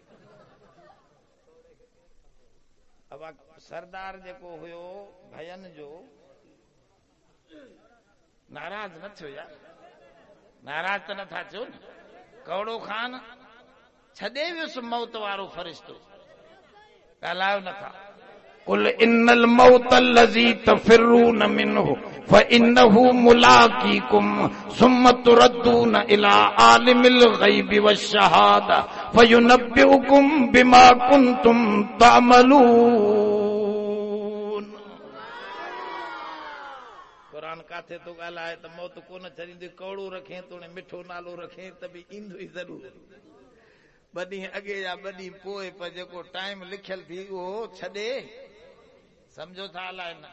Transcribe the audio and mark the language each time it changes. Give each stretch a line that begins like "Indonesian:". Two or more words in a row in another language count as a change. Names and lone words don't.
Sindhi: अब सरदार जेको हुयो भयन जो, नाराज़ न थियो यार, नाराज़ त नथा थियो न। कौड़ो खान छॾे वियुसि मौत वारो फरिश्तो, ॻाल्हायो नथा।
Arabic: قل إن الموت الذي تفرون منه فإنه ملاقيكم ثم تردون إلى عالم الغيب والشهادة فينبئكم بما كنتم تعملون.
Sindhi: क़ुरान काथे तो ॻाल्हाए त मौत कोन छॾींदी, कौड़ो रखे तो मिठो नालो रखे त बि ईंदो ई ज़रूर। 2 ॾींहं अॻे या 2 ॾींहं पोइ, पर जेको टाइम लिखियल थी उहो छॾे, सम्झो था हलाए न।